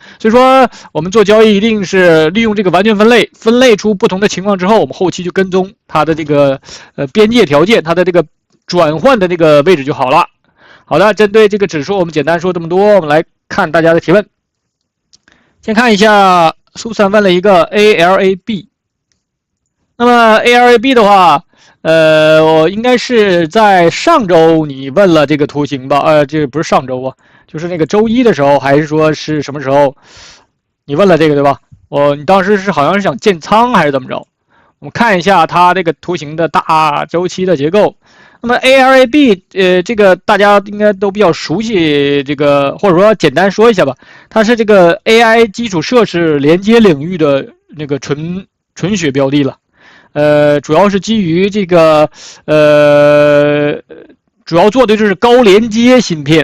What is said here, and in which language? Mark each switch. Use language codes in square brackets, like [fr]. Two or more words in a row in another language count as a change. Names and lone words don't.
[zh] 所以說我們做交易一定是利用這個完全分類，分類出不同的情況之後，我們後期就跟蹤它的這個邊界條件，它的這個轉換的這個位置就好了。好的，針對這個指數，我們簡單說這麼多，我們來看大家的提問。先看一下蘇珊問了一個 ALAB，那麼 ALAB 的話，我應該是在上周你問了這個圖形吧？這不是上周啊。就是那個周一的時候，還是說是什麼時候？你問了這個對吧？你當時是好像是想建倉還是怎麼着？我們看一下它這個圖形的大周期的結構。那麼 ALAB，這個大家應該都比較熟悉，這個或者說簡單說一下吧。它是這個 AI 基礎設施連接領域的那個純血標的了。主要是基於這個主要做的就是高連接芯片。